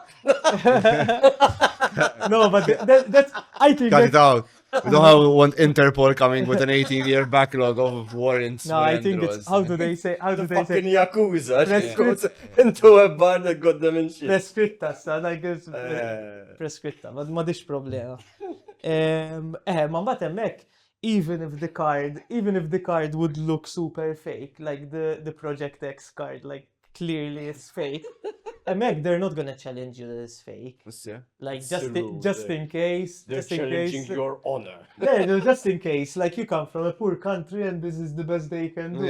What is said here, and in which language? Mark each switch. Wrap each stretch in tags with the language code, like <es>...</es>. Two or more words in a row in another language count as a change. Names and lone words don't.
<en>No, but that's, I think Cut it that's, out. We don't want Interpol coming with an 18-year backlog of warrants. no, I think it's, how do they say, Fucking Yakuza. Let's Goes into a bar that got them in shit.</en> <mt>prescritta, sa,</mt> <en>like it's</en> <mt>prescritta, ma dix problema. Ma mbagħad hemmhekk,</mt> <en>even if the card would look super fake, like the Project X card, like clearly it's fake. Hemmhekk they're not gonna challenge you that it's fake. Yeah. Like It's the rule, just yeah. in case, They're just in challenging case. your honor. Yeah, no, just in case, like you come from a poor country and this is the best they can do.</en>